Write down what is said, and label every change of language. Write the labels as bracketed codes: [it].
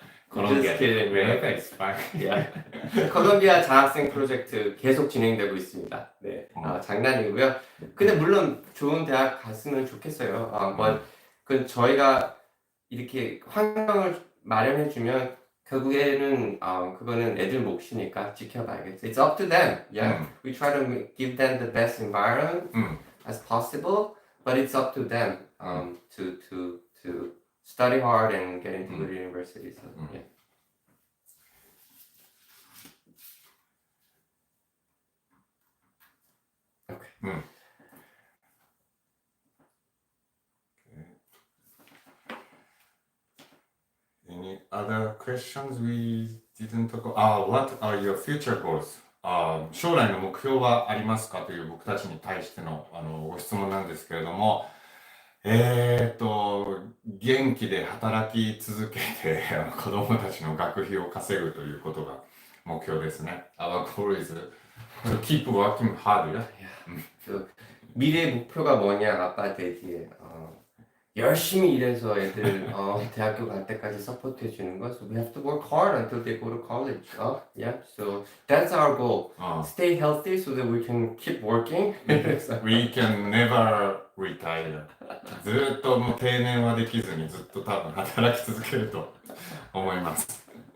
[en] Just kidding, right? It's fine. Yeah. [ko] 콜롬비아 장학생 프로젝트 계속 진행되고 있습니다. 네, 장난이고요. 근데 물론 좋은 대학 갔으면 좋겠어요. 그 저희가 이렇게 환경을 마련해주면 결국에는 그거는 애들 몫이니까 지켜봐야겠죠. [en] It's up to them. Yeah, we try to give them the best environment as possible, but it's up to them to study hard and get into good universities. So, yeah. Okay. Any other questions we didn't talk about? What are your future goals? [ja] 将来の目標はありますかという僕たちに対してのご質問なんですけれども、元気で働き続けて子供たちの学費を稼ぐということが目標ですね。 [en] Our goal is to keep working hard. [ko] 미래 목표가 뭐냐 아빠 되기에 열심히 일해서 애들 대학교 갈 때까지 서포트해 주는 거. [en] So we have to work hard until they go to college. Yeah. So that's our goal. あ Stay healthy so that we can keep working. We can never retire. [ja] ずーっともう定年はできずにずっと多分働き続けると思います。